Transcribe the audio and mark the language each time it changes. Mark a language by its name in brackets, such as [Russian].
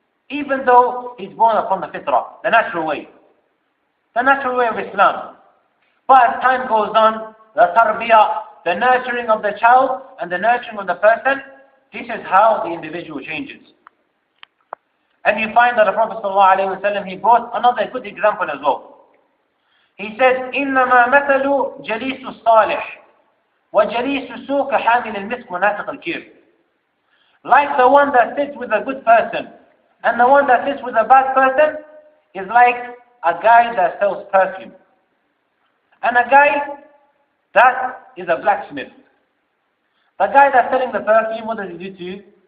[English] Even though he's born upon the fitrah, the natural way. The natural way of Islam. But as time goes on, the tarbiyah, the nurturing of the child and the nurturing of the person, this is how the individual changes. And you find that the Prophet ﷺ, he brought another good example as well. He said, [Arabic] إِنَّمَا مَثَلُ جَلِيسُ الصَّالِحِ وَجَلِيسُ السُّوءِ كَحَامِلِ الْمِسْكِ وَنَافِقِ الْكِيرِ. [English] Like the one that sits with a good person and the one that sits with a bad person is like a guy that sells perfume. And a guy that is a blacksmith. The guy that's selling the perfume, what does he do to you?